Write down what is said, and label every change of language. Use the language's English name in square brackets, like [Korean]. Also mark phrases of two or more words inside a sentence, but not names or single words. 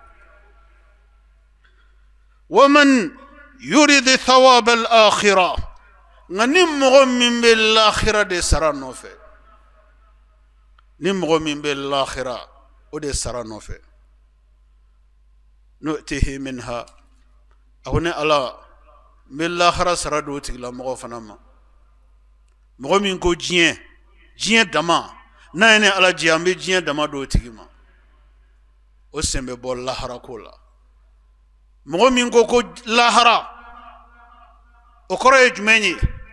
[Arabic] ومن يرد ثواب الآخرة [Bambara] nka ni mɔgɔ min bɛ lahira de sara nɔfɛ ni mɔgɔ min bɛ lahira o de sara nɔfɛ [Arabic] نؤته منها [Bambara] a ko ne Ala n bɛ lahara sara don o tigilamɔgɔ fana ma mɔgɔ min ko diɲɛ dama n'a ye ne Ala jɛ an bɛ diɲɛ dama don o tigi ma o sen bɛ bɔ lahara ko la mɔgɔ min ko lahara kɔrɔ ye jumɛn ye